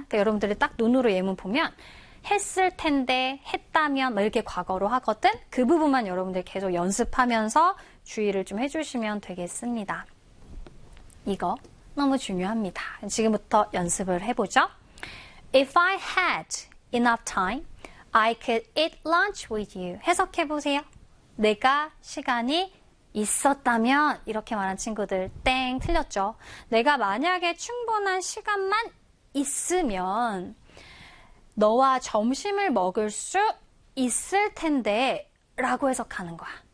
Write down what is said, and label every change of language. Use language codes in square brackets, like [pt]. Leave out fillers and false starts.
[ko] 그러니까 여러분들이 딱 눈으로 예문 보면, 했을 텐데, 했다면, 뭐 이렇게 과거로 하거든? 그 부분만 여러분들 계속 연습하면서 주의를 좀 해주시면 되겠습니다. 이거. 너무 중요합니다. 지금부터 연습을 해보죠. [en] If I had enough time, I could eat lunch with you. [ko] 해석해보세요. 내가 시간이 있었다면, 이렇게 말한 친구들, 땡, 틀렸죠. 내가 만약에 충분한 시간만 있으면, 너와 점심을 먹을 수 있을 텐데, 라고 해석하는 거야.